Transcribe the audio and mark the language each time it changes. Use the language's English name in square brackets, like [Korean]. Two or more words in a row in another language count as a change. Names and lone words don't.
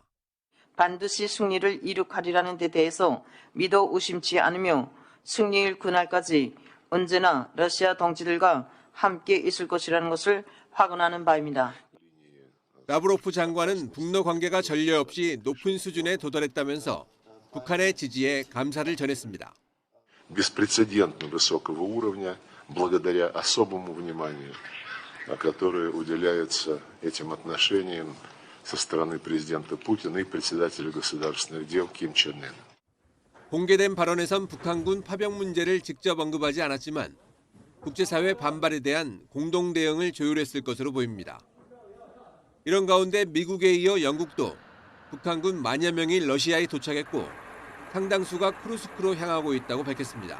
[Korean] 반드시 승리를 이룩하리라는 데 대해서 믿어 의심치 않으며 승리일 그날까지 언제나 러시아 동지들과 함께 있을 것이라는 것을 확언하는 바입니다. 라브로프 장관은 북러 관계가 전례 없이 높은 수준에 도달했다면서 북한의 지지에 감사를 전했습니다. [Russian] Беспрецедентно высокого уровня, благодаря особому вниманию, которое уделяется этим отношениям со стороны президента Путина и председателя государственных дел Ким Чен Ына. [Korean] 공개된 발언에선 북한군 파병 문제를 직접 언급하지 않았지만 국제사회 반발에 대한 공동 대응을 조율했을 것으로 보입니다. 이런 가운데 미국에 이어 영국도 북한군 만여 명이 러시아에 도착했고 상당수가 쿠르스크로 향하고 있다고 밝혔습니다.